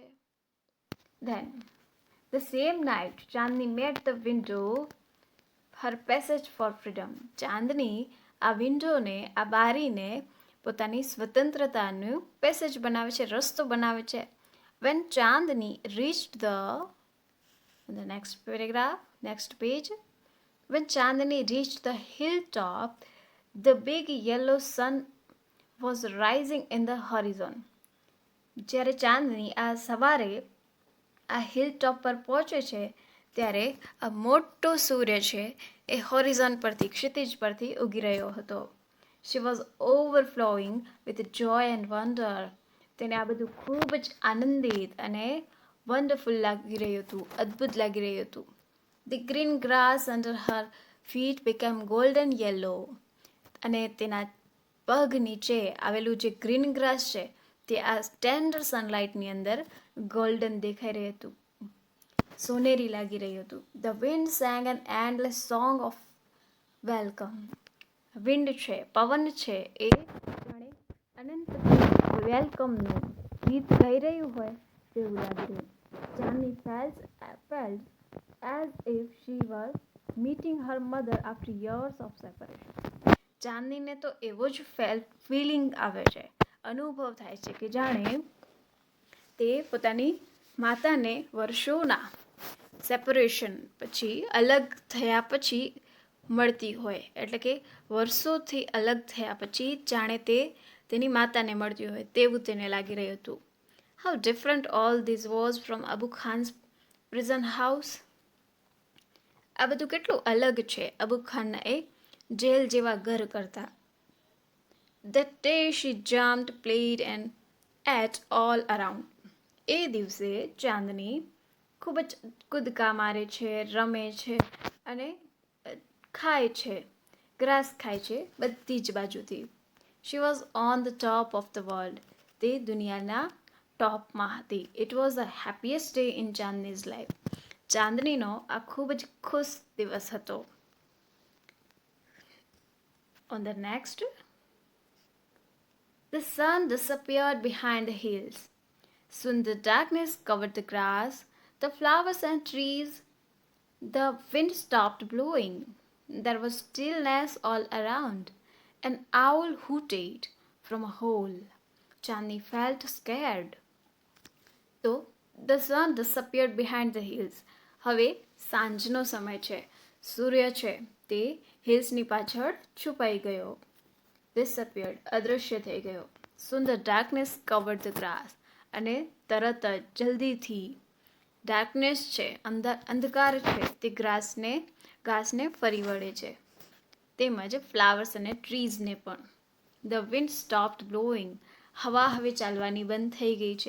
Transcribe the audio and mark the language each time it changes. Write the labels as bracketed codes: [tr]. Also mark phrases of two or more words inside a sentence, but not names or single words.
[en] Then the same night Chandni made the window her passage for freedom. [gu] ચાંદની આ વિન્ડોને આ બારીને પોતાની સ્વતંત્રતાનું પેસેજ બનાવે છે રસ્તો બનાવે છે. [en] When Chandni reached the next paragraph, next page. When Chandni reached the hilltop, the big yellow sun was rising in the horizon. [gu] જ્યારે ચાંદની આ સવારે આ [en] hill top [gu] પર પહોંચે છે ત્યારે આ મોટો સૂર્ય છે એ હોરિઝોન પરથી ક્ષિતિજ પરથી ઉગી રહ્યો હતો. [en] She was overflowing with joy and wonder. [gu] તેને આ બધું ખૂબ જ આનંદિત અને વન્ડરફુલ લાગી રહ્યું હતું અદ્ભુત લાગી રહ્યું હતું. [en] The green grass under her feet became golden yellow. [gu] અને તેના પગ નીચે આવેલું જે [en] green grass [gu] છે તે આ [en] tender sunlightની [gu] અંદર ગોલ્ડન દેખાઈ રહ્યું હતું સોનેરી લાગી રહ્યું હતું. [en] The wind sang an endless song of welcome. [gu] વિન્ડ છે પવન છે એ જાણે અનંત વેલકમનું ગીત ગાઈ રહ્યું હોય તેવું લાગી રહ્યું. [en] Chandni felt as if she was meeting her mother after years of separation. [gu] ચાંદનીને તો એવો જ ફિલિંગ આવે છે અનુભવ થાય છે કે જાણે તે પોતાની માતાને વર્ષોના સેપરેશન પછી અલગ થયા પછી મળતી હોય એટલે કે વર્ષોથી અલગ થયા પછી જાણે તે તેની માતાને મળતી હોય તેવું તેને લાગી રહ્યું હતું. [en] How different all this was from Abu Khan's prison house. [gu] આ બધું કેટલું અલગ છે અબુ ખાનના એ જેલ જેવા ઘર કરતા. [en] That day she jumped, played and ate all around. [gu] એ દિવસે ચાંદની ખૂબ જ કૂદકા મારે છે, રમે છે અને ખાય છે, ગ્રાસ ખાય છે બધી જ બાજુથી. [en] She was on the top of the world. [gu] તે દુનિયાના ટોપમાં હતી. [en] It was the happiest day in Chandni's life. [gu] ચાંદનીનો આ ખૂબ જ ખુશ દિવસ હતો. [en] On the next, the sun disappeared behind the hills. Soon the darkness covered the grass, the flowers and trees. The wind stopped blowing. There was stillness all around. An owl hooted from a hole. Chandni felt scared. So, the sun disappeared behind the hills. [gu] હવે સાંજનો સમય છે. સૂર્ય છે તે હિલ્સની પાછળ છુપાઈ ગયો. Disappeared, અદૃશ્ય થઈ ગયો. [en] Soon the darkness covered the grass. [gu] અને તરત જ જલ્દીથી ડાર્કનેસ છે, અંધકાર છે, તે ઘાસને ફરી વળે છે, તેમજ ફ્લાવર્સ અને ટ્રીઝને પણ. [en] The wind stopped blowing. [gu] હવા હવે ચાલવાની બંધ થઈ ગઈ છે.